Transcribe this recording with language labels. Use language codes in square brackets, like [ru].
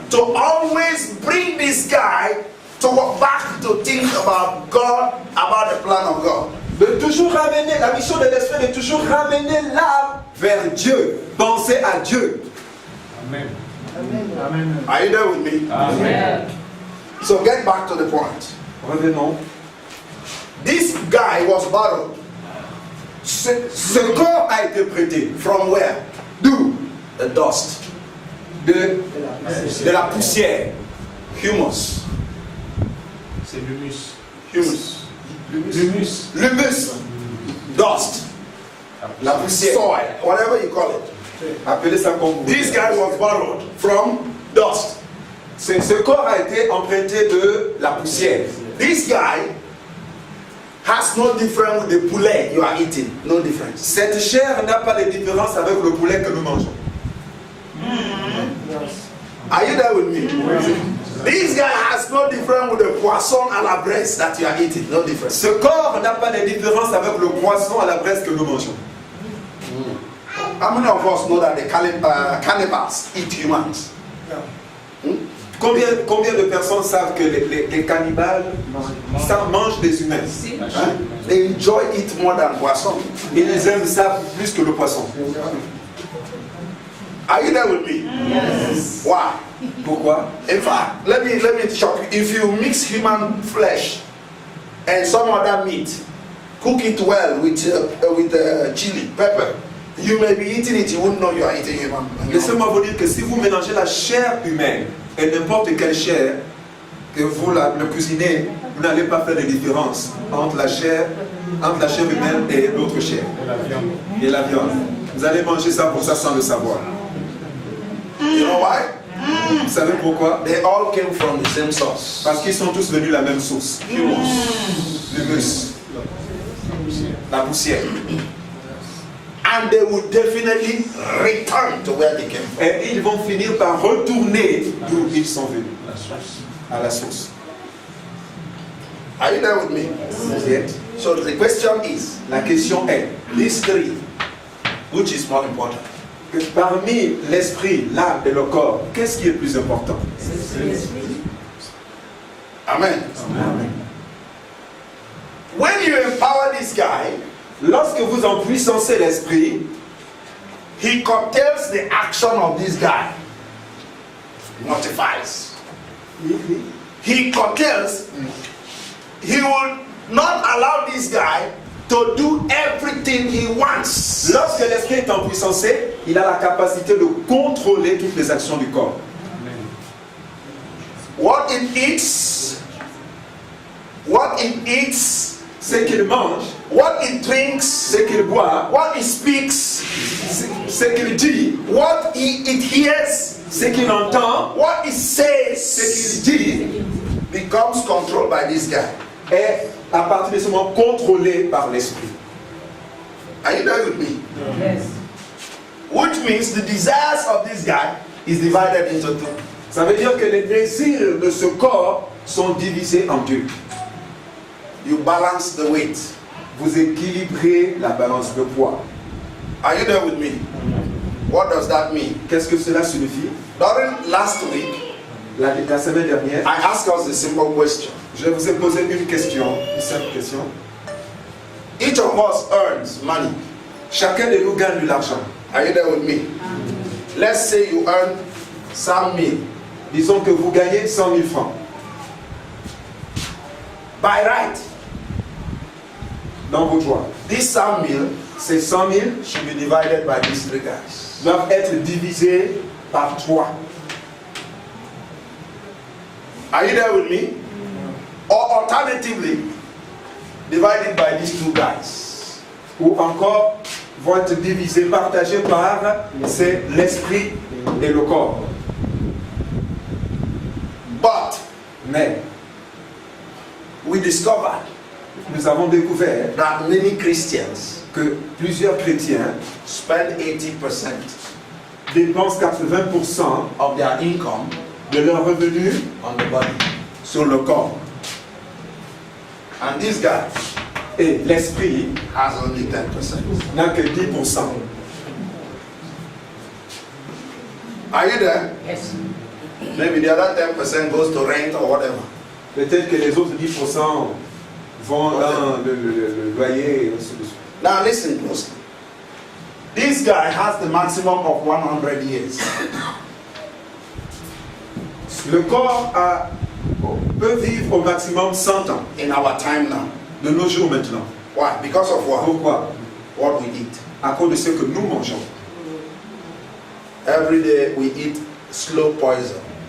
[en] To always bring this guy to walk back to think about God, about the plan of God. [fr] De toujours ramener, la mission de l'esprit de toujours ramener l'âme vers Dieu, penser à Dieu. [en] Amen. Amen. Are you there with me? Amen. So get back to the point. [fr] Revenons. [en] This guy was borrowed. [fr] Ce corps a été prêté. [en] From where? [fr] D'où? [en] The dust. [fr] De la poussière. [en] Humus. [fr] C'est l'humus. [en] Humus. [fr] L'humus. L'humus. [en] Dust. [fr] La poussière. [en] Soil. Whatever you call it. [fr] Appelez ça comme vous [en] This [fr] voulez. [en] guy was borrowed from dust. [fr] Ce corps a été emprunté de la poussière. [en] This guy has no difference with the poulet you are eating. No difference. [fr] Cette chair n'a pas de différence avec le poulet que nous mangeons. [en] Are you there with me? This guy has no difference with the [fr] poisson à la braise [en] that you are eating. No difference. [fr] Ce corps n'a pas de différence avec le poisson à la braise que nous mangeons. [en] How many of us know that the cannibals eat humans? [fr] Combien de personnes savent que les cannibales mangent des humains? Huh? [en] They enjoy it more than poisson. [fr] Ils aiment ça plus que le poisson. [en] Are you there with me? Yes. Why? [fr] Pourquoi? [en] In fact, let me shock you. If you mix human flesh and some other meat, cook it well with chili, pepper, you may be eating it, you wouldn't know you are eating human. [fr] Laissez-moi vous dire que si vous mélangez la chair humaine et n'importe quelle chair, que vous le cuisinez, vous n'allez pas faire de différence entre la chair humaine et l'autre chair. Et la viande. Vous allez manger ça pour ça sans le savoir. [en] You know why? [fr] Vous savez pourquoi? [en] They all came from the same source. [fr] Parce qu'ils sont tous venus de la même source. L'humus. La poussière. [en] And they will definitely return to where they came from. [fr] Et ils vont finir par retourner d'où ils sont venus. À la source. [en] Are you there with me? Yes. So the question is, [fr] La question est, [en] these three, which is more important? [fr] que parmi l'esprit, l'âme et le corps, qu'est-ce qui est plus important? [en] Amen. When you empower this guy, [fr] Lorsque vous en puissancez l'esprit, [en] he curtails the action of this guy. mortifies. He curtails. He will not allow this guy to do everything he wants. [fr] Lorsque l'esprit est empuissancé, il a la capacité de contrôler toutes les actions du corps. [en] What it eats, [fr] Ce qu'il mange, [en] what it drinks, [fr] ce qu'il boit, [en] what he speaks, [fr] ce qu'il dit, [en] what it hears, [fr] ce qu'il entend, [en] what he says, [fr] ce qu'il dit, [en] becomes controlled by this guy. [fr] est à partir de ce moment contrôlé par l'esprit. [en] Are you there with me? Yes. Which means the desires of this guy is divided into two. [fr] Ça veut dire que les désirs de ce corps sont divisés en deux. [en] You balance the weight. [fr] Vous équilibrez la balance de poids. [en] Are you there with me? What does that mean? [fr] Qu'est-ce que cela signifie? [en] During last week, [fr] La semaine dernière, [en] I asked us a simple question. [fr] je vous ai posé une question, une simple question. [en] Each of us earns money. [fr] Chacun de nous gagne de l'argent. [en] Are you there with me? Let's say you earn 100,000. [fr] Disons que vous gagnez 100 000 francs. [en] By right, [fr] Dans vos droits. [en] this 100,000 [fr] Ces 100 000 [en] should be divided by these three guys. [fr] doivent être divisés par 3. [en] Are you there with me? Or alternatively, divided by these two guys. [fr] Ou encore vont être divisés, partagés par c'est l'esprit et le corps. [en] But [fr] Mais [en] we discovered [fr] nous avons découvert [en] that many Christians [fr] que plusieurs chrétiens [en] spend 80% [fr] dépensent 80% [en] of their income [fr] de leurs revenus [en] on the body. [fr] sur le corps. [en] And this guy [fr] Et l'esprit [en] has only 10%. [fr] n'a que 10%. [en] Are you there? Yes. Maybe the other 10% goes to rent or whatever. [fr] Peut-être que les autres 10% vont dans le loyer et ainsi de suite. [en] Now listen closely. This guy has the maximum of 100 years. [fr] Le corps peut vivre au maximum 100 ans, [en] In our time now. [fr] de nos jours maintenant. [en] Why? Because of what? [fr] Pourquoi? [en] What we eat. [fr] À cause de ce que nous mangeons. [en] Every day we eat slow poison.